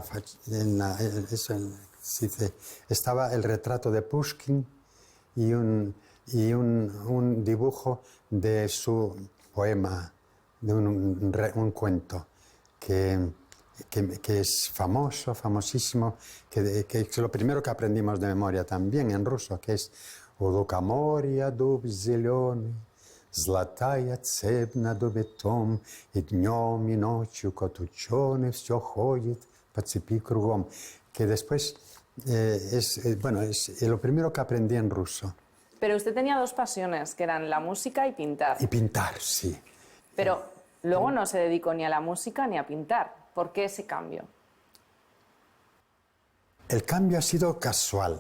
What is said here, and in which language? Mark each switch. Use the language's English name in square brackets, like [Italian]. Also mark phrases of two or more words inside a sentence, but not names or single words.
[Spanish] estaba el retrato de Pushkin y un dibujo de su poema, de un cuento que es famoso, famosísimo, que es lo primero que aprendimos de memoria también en ruso, que es [Russian] «У лукоморья дуб зеленый, золотая цепь на дубе том, и днем и ночью кот ученый все ходит по цепи кругом», [Spanish] que después es lo primero que aprendí en ruso. Pero usted tenía dos pasiones, que eran la música y pintar. Y pintar, sí. Pero luego no se dedicó ni a la música ni a pintar. ¿Por qué ese cambio? El cambio ha sido casual.